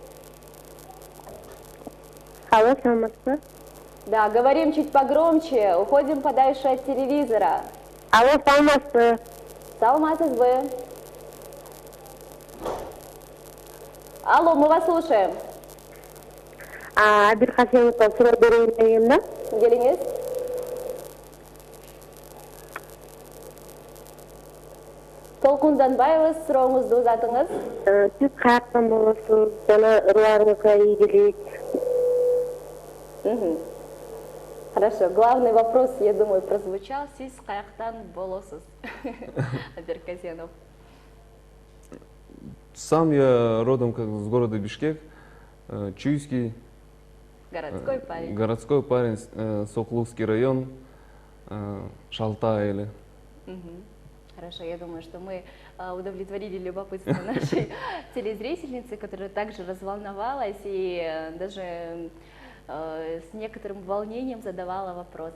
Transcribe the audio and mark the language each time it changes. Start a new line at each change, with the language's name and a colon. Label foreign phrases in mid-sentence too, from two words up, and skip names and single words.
Kyrgyz: Алло, саламатсызбы?
Russian: Да, говорим чуть погромче, уходим подальше от телевизора. Алло,
Kyrgyz: саламатсызбы? Саламатсызбы.
Russian: Алло, мы вас слушаем.
Kyrgyz: Абир Хасеновқа суроо берейин дегем да? Келиңиз. Толкунданбайбыз, сурооңузду узатыңыз. Сиз каяктан болосуз? Жана ырларыңызга ийгилик.
Russian: Хорошо, главный вопрос, я думаю, прозвучал.
Kyrgyz: Сиз каяктан болосуз? Абир Касьянов.
Russian: Сам я родом с города Бишкек, Чуйский. Городской парень. Городской парень, Сокулукский район, Шалта или. Хорошо, я думаю, что мы удовлетворили любопытство нашей телезрительницы, которая также разволновалась и даже с некоторым волнением задавала вопрос.